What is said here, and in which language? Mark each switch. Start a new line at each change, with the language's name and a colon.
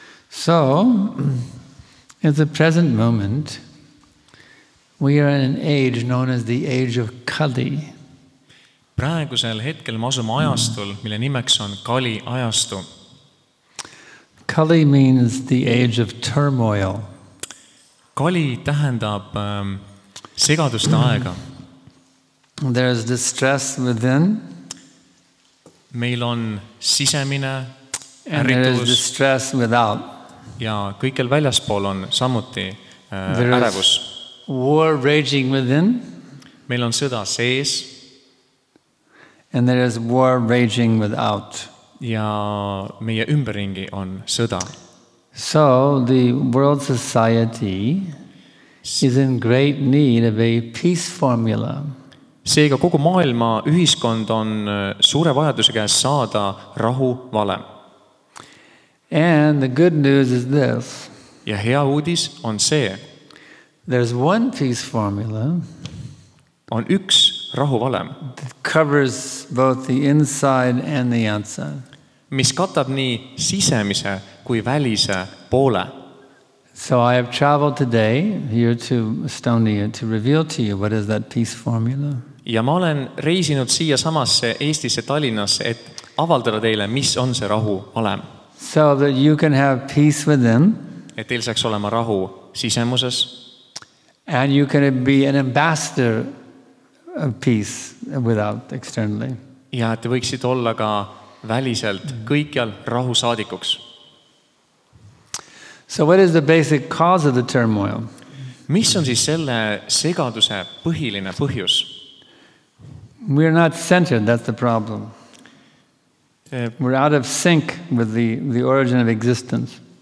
English: So, at the present moment, we are in an age known as the age of Kali.
Estonian: Praegusel hetkel me asume ajastul, mille nimeks on Kali ajastu.
English: Kali means the age of turmoil.
Estonian: Kali tähendab segaduste aega.
English: There is distress within.
Estonian: Meil on sisemine
English: and there is
Estonian: ärritus
English: distress without.
Estonian: Ja kõikjal väljaspool on samuti ärevus.
English: War raging within.
Estonian: Meil on sõda sees.
English: And there is war raging without.
Estonian: Ja meie ümberringi on sõda.
English: So the world society is in great need of a peace formula.
Estonian: Seega kogu maailma ühiskond on suure vajaduse käes saada rahu valem.
English: And the good news is this.
Estonian: Ja hea uudis on see.
English: There's one peace formula.
Estonian: On üks rahu valem.
English: That covers both the inside and the outside.
Estonian: Mis katab nii sisemise kui välise poole.
English: So I have traveled today here to Estonia to reveal to you what is that peace formula.
Estonian: Ja ma olen reisinud siia samasse Eestisse Tallinnasse, et avaldada teile, mis on see rahu valem.
English: So that you can have peace within.
Estonian: Et teil saaks olema rahu sisemuses.
English: And you can be an ambassador of peace without, externally.
Estonian: Ja et te võiksite olla ka väliselt kõikjal rahu saadikuks.
English: So what is the basic cause of the turmoil?
Estonian: Mis on siis selle segaduse põhiline põhjus?
English: We're not centered, that's the problem. We're out of sync with the origin of existence.